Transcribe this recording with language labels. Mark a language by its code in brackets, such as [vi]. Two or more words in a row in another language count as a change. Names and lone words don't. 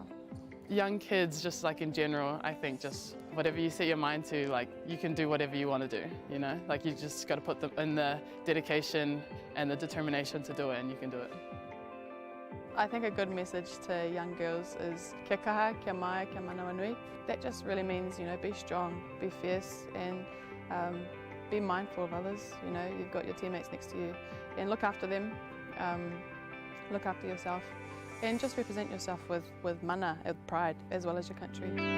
[en] Young kids, just like in general, I think just whatever you set your mind to, like you can do whatever you want to do, Like you just got to put in the dedication and the determination to do it, and you can do it. I think a good message to young girls is [mi] kia kaha, kia mai, kia manawa nui. [en] That just really means, be strong, be fierce, and be mindful of others. You've got your teammates next to you, and look after them, look after yourself. And just represent yourself with mana, with pride, as well as your country.